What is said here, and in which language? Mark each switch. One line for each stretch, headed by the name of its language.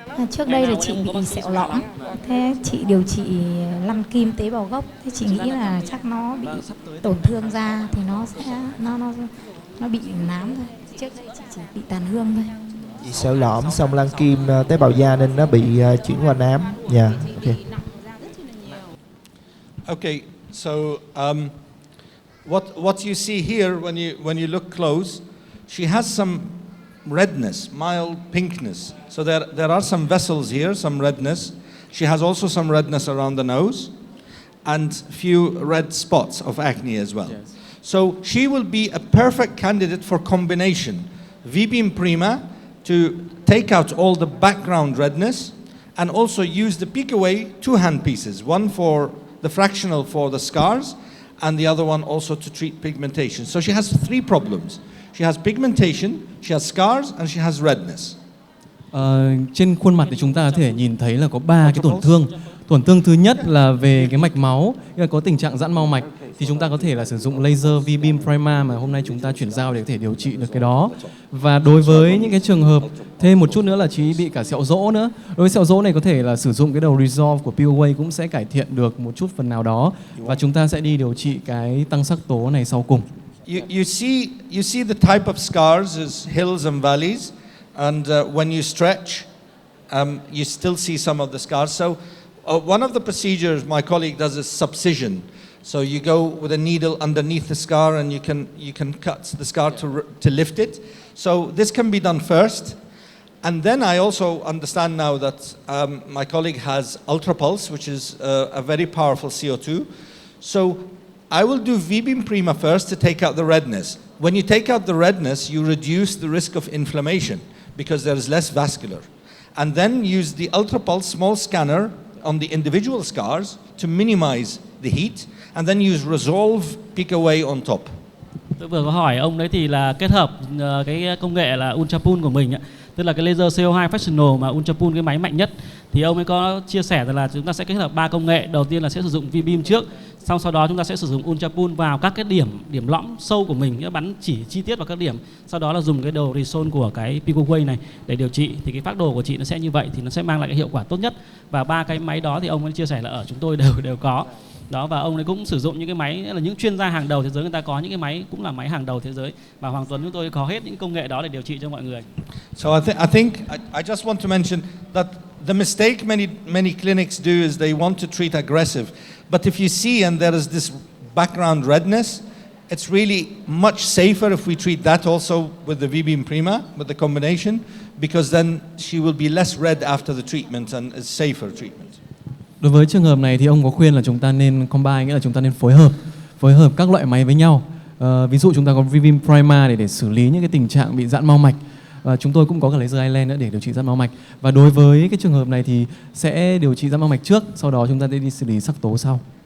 Vietnamese: Trước đây là chị bị sẹo lõm. Thế chị điều trị lăn kim tế bào gốc. Thế chị nghĩ là chắc nó bị tổn thương da thì nó sẽ nó bị nám thôi. Trước đây chị chỉ bị tàn hương thôi. Chị sẹo lõm xong lăn kim tế bào da nên nó bị chuyển qua nám.
English: Yeah, okay. Okay, so what you see here when you look close, she has some redness, mild pinkness. So there are some vessels here, some redness. She has also some redness around the nose and few red spots of acne as well. Yes. So she will be a perfect candidate for combination. V-beam Prima to take out all the background redness and also use the Picoway 2 hand pieces, one for the fractional for the scars and the other one also to treat pigmentation. So she has 3 problems. She has pigmentation, she has scars and she has redness.
Vietnamese: Trên khuôn mặt thì chúng ta có thể nhìn thấy là có 3 cái tổn thương. Tổn thương thứ nhất là về cái mạch máu, là có tình trạng giãn mau mạch, thì chúng ta có thể là sử dụng laser V-beam Prima mà hôm nay chúng ta chuyển giao để có thể điều trị được cái đó. Và đối với những cái trường hợp thêm một chút nữa là chị bị cả sẹo rỗ nữa. Đối với sẹo rỗ này có thể là sử dụng cái đầu Resolve của Picoway cũng sẽ cải thiện được một chút phần nào đó, và chúng ta sẽ đi điều trị cái tăng sắc tố này sau cùng.
English: You see the type of scars is hills and valleys, and when you stretch, you still see some of the scars. So one of the procedures my colleague does is subcision. So you go with a needle underneath the scar and you can cut the scar to lift it. So this can be done first. And then I also understand now that my colleague has ultrapulse, which is a very powerful CO2. So I will do V-beam Prima first to take out the redness. When you take out the redness, you reduce the risk of inflammation because there is less vascular. And then use the ultrapulse small scanner on the individual scars to minimize the heat, and then use resolve peak away on top.
Vietnamese: Tôi vừa có hỏi ông đấy thì là kết hợp cái công nghệ là ultrapool của mình, tức là cái laser CO2 fractional mà ultrapool cái máy mạnh nhất, thì ông ấy có chia sẻ rằng là chúng ta sẽ kết hợp 3 công nghệ. Đầu tiên là sẽ sử dụng V-beam trước, sau đó chúng ta sẽ sử dụng ultrapool vào các cái điểm lõm sâu của mình, nghĩa bắn chỉ chi tiết vào các điểm. Sau đó là dùng cái đầu resol của cái pico wave này để điều trị. Thì cái phác đồ của chị nó sẽ như vậy, thì nó sẽ mang lại cái hiệu quả tốt nhất. Và 3 cái máy đó thì ông ấy chia sẻ là ở chúng tôi đều có. Đó, và ông ấy cũng sử dụng những cái máy là những chuyên gia hàng đầu thế giới, người ta có những cái máy cũng là máy hàng đầu thế giới, và Hoàng Tuấn chúng tôi có hết những công nghệ đó để điều trị cho mọi người.
English: So I think I just want to mention that the mistake many clinics do is they want to treat aggressive, but if you see and there is this background redness, it's really much safer if we treat that also with the V-beam Prima, with the combination, because then she will be less red after the treatment and is safer treatment.
Vietnamese: Đối với trường hợp này thì ông có khuyên là chúng ta nên combine, nghĩa là chúng ta nên phối hợp các loại máy với nhau. Ví dụ chúng ta có V-beam Prima để xử lý những cái tình trạng bị giãn mao mạch. Chúng tôi cũng có cả laser Island nữa để điều trị giãn mao mạch. Và đối với cái trường hợp này thì sẽ điều trị giãn mao mạch trước, sau đó chúng ta sẽ đi xử lý sắc tố sau.